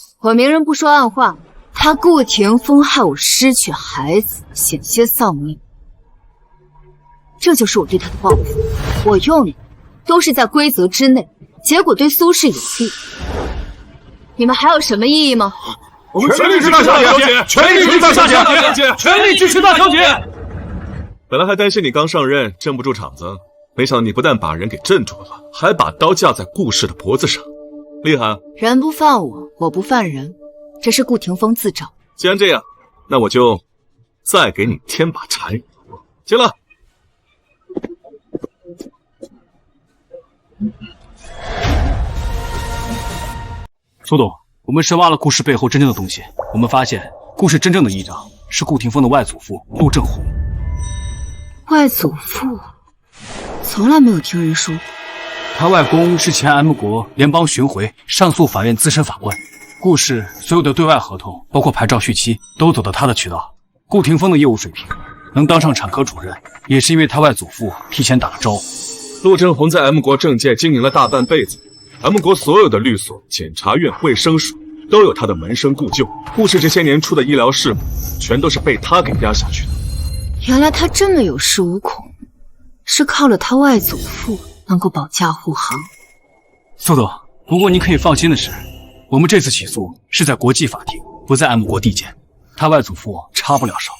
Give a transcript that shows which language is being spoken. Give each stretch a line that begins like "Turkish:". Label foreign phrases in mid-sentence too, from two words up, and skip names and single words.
Chinese: 我明人不說暗話，他顧廷峰害我失去孩子，險些喪命，這就是我對他的報復。我用你都是在規則之內，結果對蘇氏有利。你們還有什麼異議嗎？我們全力支持大小姐，全力支持大小姐，全力支持大小姐。本來還擔心你剛上任鎮不住場子，沒想到你不但把人給鎮住了，還把刀架在顧氏的脖子上，厲害啊！人不犯我，我不犯人，這是顧廷峰自找。既然這樣，那我就再給你添把柴。行了。蘇董，我們深挖了顧氏背後真正的東西，我們發現顧氏真正的議長是顧廷峰的外祖父陸正宏。外祖父？從來沒有聽人說過。他外公是前 M 國聯邦巡迴上訴法院資深法官，顧氏所有的對外合同，包括牌照續期，都走到他的渠道。顧廷峰的業務水平能當上產科主任，也是因為他外祖父提前打了招呼。陸正宏在 M 國政界經營了大半輩子。M 國所有的律所、檢察院、衛生署都有他的門生故舊，顧氏這些年出的醫療事故，全都是被他給壓下去的。原來他這麼有恃無恐，是靠了他外祖父能夠保駕護航。苏总，不过您可以放心的是，我们这次起訴是在国际法庭，不在 M 国地检，他外祖父插不了手。